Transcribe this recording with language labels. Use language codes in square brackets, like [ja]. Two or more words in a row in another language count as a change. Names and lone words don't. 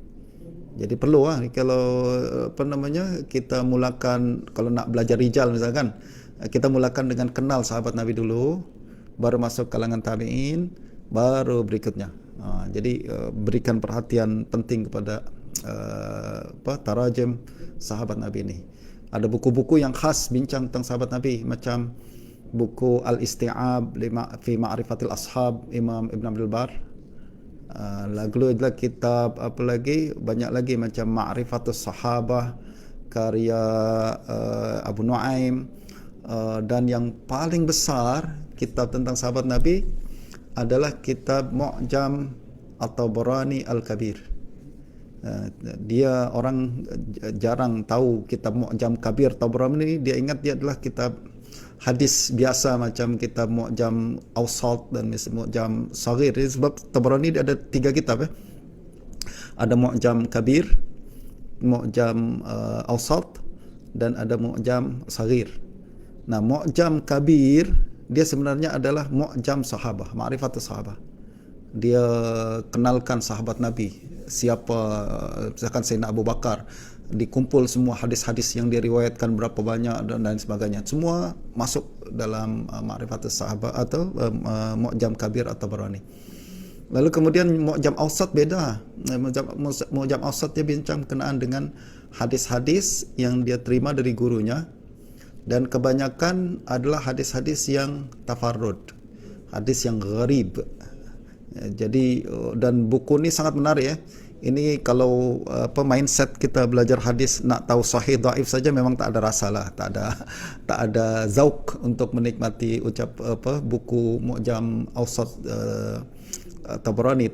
[ms] Jadi perlu kalau kita mulakan, kalau nak belajar rijal misalkan, kita mulakan dengan kenal sahabat Nabi dulu, baru masuk kalangan tabi'in, baru berikutnya. Jadi berikan perhatian penting kepada tarajim sahabat Nabi ini. Ada buku-buku yang khas bincang tentang sahabat Nabi, macam buku Al-Isti'ab fi Ma'rifatil Ashab Imam Ibn Abdul Bar. Lalu adalah kitab apa lagi, banyak lagi macam Ma'rifatus Sahabah karya Abu Nuaim, dan yang paling besar kitab tentang sahabat Nabi adalah kitab Mu'jam At-Tabarani Al-Kabir. Dia orang jarang tahu kitab Mu'jam Kabir Tabarani. Dia ingat dia adalah kitab hadis biasa macam kitab Mu'jam Awsat dan Mu'jam Saghir. Sebab Tabarani dia ada 3 kitab. Ada Mu'jam Kabir, Mu'jam Awsat, dan ada Mu'jam Saghir. Nah, Mu'jam Kabir dia sebenarnya adalah Mu'jam Sahabah, Ma'rifatus Sahabah. Dia kenalkan sahabat Nabi, siapa, misalkan Sayyidina Abu Bakar, dikumpul semua hadis-hadis yang diriwayatkan berapa banyak dan lain sebagainya, semua masuk dalam Ma'rifatus Sahabah atau Mu'jam Kabir atau Tabarani. Lalu kemudian Mu'jam Awsat beda. Mu'jam Awsat dia bincang berkenaan dengan hadis-hadis yang dia terima dari gurunya, dan kebanyakan adalah hadis-hadis yang tafarrud, hadis yang gharib. Jadi, dan buku ini sangat menarik ya. Ini kalau mindset kita belajar hadis, nak tahu sahih dhaif saja memang tak ada rasa lah, tak ada zauk untuk menikmati buku Mu'jam Awsat Tabarani.